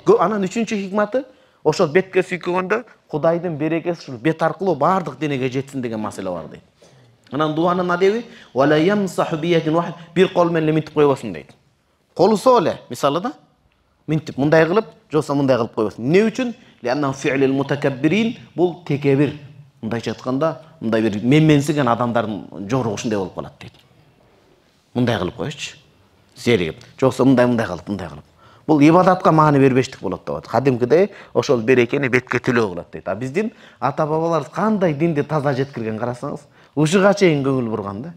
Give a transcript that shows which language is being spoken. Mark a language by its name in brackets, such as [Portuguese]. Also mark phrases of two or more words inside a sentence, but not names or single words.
[Kyrgyz] Анан үчүнчү хикматы ошол бетке сүйкөгөндө Кудайдын берекеси ушул бет аркылуу баардык денеге жетсин деген маселе бар дейт. Анан дуанын адеби [Arabic] ولا يمسح بيد واحدة, [Kyrgyz] бир кол менен минтип койбосун дейт. Колусо эле мисалы да минтип мындай кылып, жоксо мындай кылып койбосун. Эмне үчүн? [Arabic] لأنه فعل المتكبرين, [Kyrgyz] бул текебир. Мындайча айтканда, мындай бир менменсиген адамдардын жору ушундай болуп калат дейт. Мындай кылып коечу. Зеригип, жоксо мындай кылып. Бул ибадатка маани бербештик болот деп атат. Кадимкидей ошол берекени бетке түлөө кылат дейт. А биздин ата-бабаларыбыз кандай динди таза жеткирген карасаңыз, ушуга чейин көңүл бурган да.